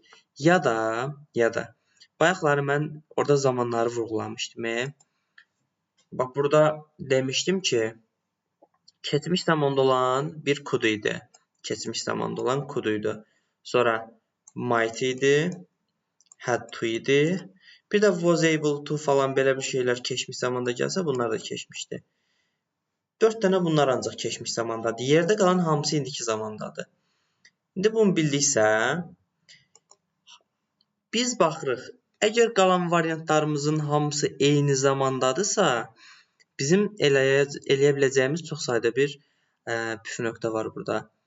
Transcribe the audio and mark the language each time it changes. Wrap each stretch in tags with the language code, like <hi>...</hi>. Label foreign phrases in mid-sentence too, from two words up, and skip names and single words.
<az>Ya da bayaqları mən orada zamanları vurğulamışdım. Bax burada demişdim ki, keçmiş zamanda olan bir kud idi. Keçmiş zamanda olan kud idi. Sonra might idi,</az> <en>had to</en> <az>idi. Bir də</az> <en>was able to</en> <az>falan belə bir şeylər keçmiş zamanda gəlsə, bunlar da keçmişdi. 4 dənə bunlar ancaq keçmiş zamandadır. Yerdə qalan hamısı indiki zamandadır. İndi bunu bildiksə, biz baxırıq. Əgər qalan variantlarımızın hamısı eyni zamandadırsa, bizim eləyə biləcəyimiz çox sayda bir püf nöqtə var burada.</az>